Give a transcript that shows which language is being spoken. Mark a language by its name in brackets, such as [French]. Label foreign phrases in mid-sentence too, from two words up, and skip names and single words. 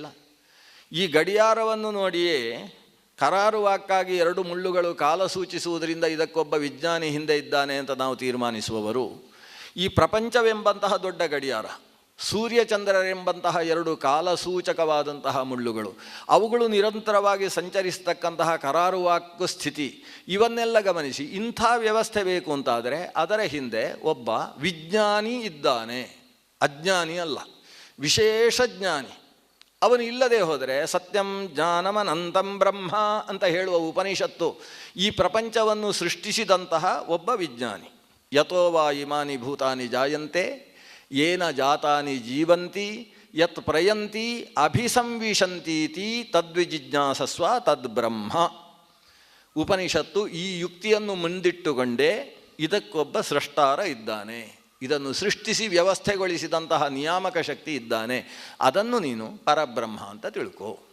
[Kannada] ಈ ಗಡಿಯಾರವನ್ನು ನೋಡಿಯೇ ಕರಾರುವಾಕ್ಕಾಗಿ 2 ಮುಳ್ಳುಗಳು ಕಾಲ ಸೂಚಿಸುವುದರಿಂದ ಇದಕ್ಕೊಬ್ಬ ವಿಜ್ಞಾನಿ ಹಿಂದೆ ಇದ್ದಾನೆ ಅಂತ ನಾವು ತೀರ್ಮಾನಿಸುವವರು, ಈ ಪ್ರಪಂಚವೆಂಬಂತಹ ದೊಡ್ಡ ಗಡಿಯಾರ, ಸೂರ್ಯಚಂದ್ರರೆಂಬಂತಹ 2 ಕಾಲಸೂಚಕವಾದಂತಹ ಮುಳ್ಳುಗಳು, ಅವುಗಳು ನಿರಂತರವಾಗಿ ಸಂಚರಿಸತಕ್ಕಂತಹ ಕರಾರುವಾಕ್ಕು ಸ್ಥಿತಿ, ಇವನ್ನೆಲ್ಲ ಗಮನಿಸಿ ಇಂಥ ವ್ಯವಸ್ಥೆ ಬೇಕು ಅಂತಾದರೆ ಅದರ ಹಿಂದೆ ಒಬ್ಬ ವಿಜ್ಞಾನಿ ಇದ್ದಾನೆ, ಅಜ್ಞಾನಿ ಅಲ್ಲ, ವಿಶೇಷ ಜ್ಞಾನಿ. ಅವನು ಇಲ್ಲದೆ ಹೋದರೆ [Sanskrit] ಸತ್ಯಂ ಜ್ಞಾನಮನಂತಂ ಬ್ರಹ್ಮ [Kannada] ಅಂತ ಹೇಳುವ ಉಪನಿಷತ್ತು ಈ ಪ್ರಪಂಚವನ್ನು ಸೃಷ್ಟಿಸಿದಂತಹ ಒಬ್ಬ ವಿಜ್ಞಾನಿ. [Sanskrit] ಯತೋ ವಾ ಇಮಾನಿ ಭೂತಾನಿ ಜಾಯಂತೆ ಯೇನ ಜಾತಾನಿ ಜೀವಂತಿ ಯತ್ ಪ್ರಯಂತಿ ಅಭಿಸಂವಿಶಂತೀತಿ ತದ್ವಿಜಿಜ್ಞಾಸಸ್ವ ತದ್ಬ್ರಹ್ಮ. [Kannada] ಉಪನಿಷತ್ತು ಈ ಯುಕ್ತಿಯನ್ನು ಮುಂದಿಟ್ಟುಕೊಂಡೇ ಇದಕ್ಕೊಬ್ಬ ಸೃಷ್ಟಾರ ಇದ್ದಾನೆ, ಇದನ್ನು ಸೃಷ್ಟಿಸಿ ವ್ಯವಸ್ಥೆಗೊಳಿಸಿದಂತಹ ನಿಯಾಮಕ ಶಕ್ತಿ ಇದ್ದಾನೆ, ಅದನ್ನು ನೀನು ಪರಬ್ರಹ್ಮ ಅಂತ ತಿಳ್ಕೋ.